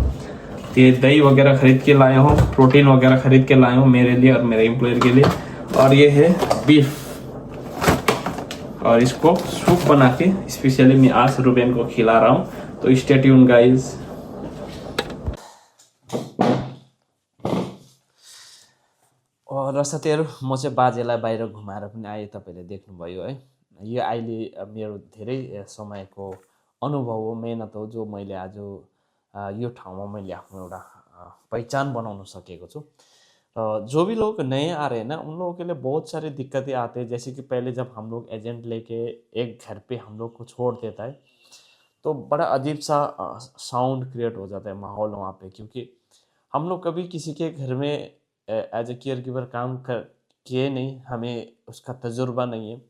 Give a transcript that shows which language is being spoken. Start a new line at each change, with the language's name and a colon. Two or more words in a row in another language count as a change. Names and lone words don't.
Hindi: तो ये दही वगैरह खरीद के लाया हूँ, प्रोटीन वगैरह खरीद के लाया हूँ मेरे लिए और मेरे एम्प्लॉयर के लिए। और ये है बीफ, और इसको सूप बना के स्पेशली मैं आज रूबेन को खिला रहा हूँ।
English: तो stay tune guys.
Nepali: और साथीहरु, म चाहिँ बाजेलाई बाहिर घुमाएर पनि आएँ, तपाईँले देख्नुभयो है। यो अहिले मेरो धेरै समयको अनुभव हो, मेहनत हो, जो मैले आज यो ठाउँमा मैले आफ्नो एउटा पहिचान बनाउन सकेको छु।
Hindi: जो भी लोग नए आ रहे हैं ना, उन लोगों के लिए बहुत सारी दिक्कतें आती है। जैसे कि पहले जब हम लोग एजेंट लेके एक घर पे हम लोग को छोड़ देता है, तो बड़ा अजीब सा
English: sound create
Hindi: हो जाता है माहौल वहाँ पे, क्योंकि हम लोग कभी किसी के घर में
English: as a care giver
Hindi: काम कर किए नहीं, हमें उसका तजुर्बा नहीं है।